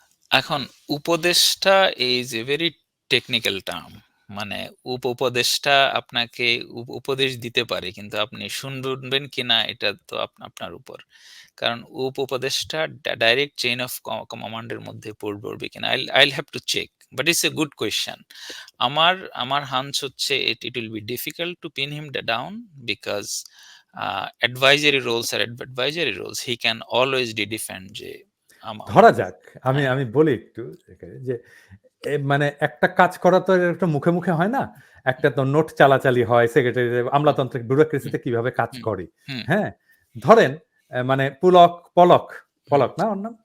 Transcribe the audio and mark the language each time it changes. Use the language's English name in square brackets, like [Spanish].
[Bangla] এখন উপদেষ্টা [English] Is a very technical term. [Bangla] মানে উপদেষ্টা আপনাকে উপদেশ দিতে পারে। কিন্তু আপনি শুনবেন কিনা এটা তো আপনার উপর। কারণ উপদেষ্টা [English] direct chain of command [Bangla] এর মধ্যে পড়বে কিনা। [English] I'll have to check. But it's a good question. [Bangla] আমার আমার হাঞ্চ হচ্ছে [English] it will be difficult to pin him down because advisory roles are advisory roles. He can always defend [Bangla] যে ধরা যাক, আমি হ্যাঁ, আমি বলি একটু এখানে যে মানে একটা কাজ করা তো একটা মুখে, মুখে হয় না। একটা তো নোট চালাচালি হয়, সেক্রেটারি হুম, আমলাতান্ত্রিক হুম, ব্যুরোক্রেসিতে কিভাবে কাজ হুম, করে। হুম, হ্যাঁ? ধরেন মানে হুম, পলক না ওর নাম?